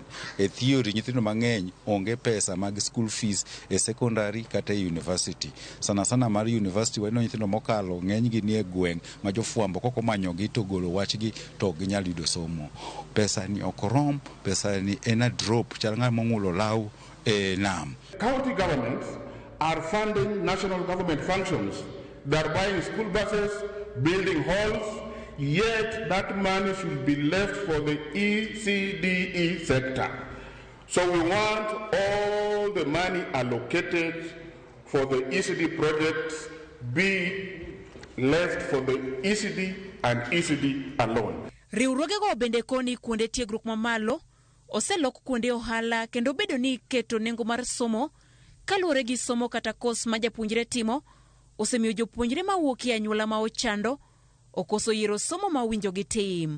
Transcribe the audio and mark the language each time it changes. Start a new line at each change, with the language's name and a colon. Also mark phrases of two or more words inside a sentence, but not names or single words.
Luo (Kenya and Tanzania): E theory nyithindo mang'eny onge pesa mag
English: school fees
Luo (Kenya and Tanzania): e secondary kata e university. Sana mar university weno nyithindo mokalo ng'eny gi nie gweng' ma jofuambo koko manyo gi to golo wachgi to ginyal yudo somo. Pesa ni okorom, pesa ni ena drop chal ng'ama ng'ulo law e nam.
English: County governments are funding national government functions. They're buying school buses, building halls, yet that money should be left for the ECDE sector. So we want all the money allocated for the ECD projects be left for the ECD and ECD alone.
Luo (Kenya and Tanzania): Riwruoge go bende koni kuonde tiegruok mamalo oselok kuonde ohala kendo bedo ni keto nengo mar somo kaluwore gi somo kata kos ma japuonjre timo osemiyo jopuonjre mawuok e anyuola ma ochando okoso yiero somo ma winjo gi tim.